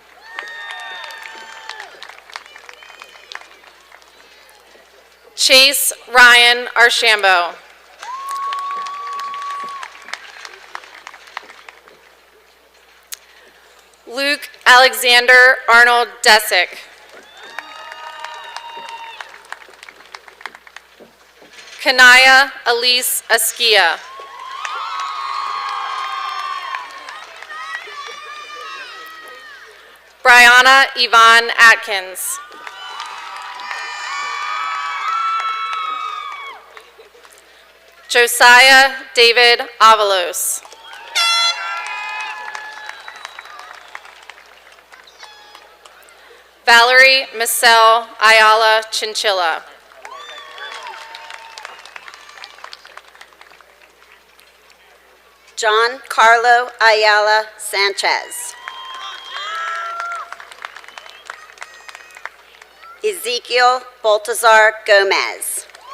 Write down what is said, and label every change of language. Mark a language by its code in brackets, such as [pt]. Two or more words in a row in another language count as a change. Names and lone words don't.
[en] Chase Ryan Archambault. Luke Alexander Arnold Desick. Kanaya Elise Askia. Brianna Yvonne Atkins. Josiah David Avalos. Valerie Michelle Ayala Chinchilla. John Carlo Ayala Sanchez. Ezekiel Baltazar Gomez.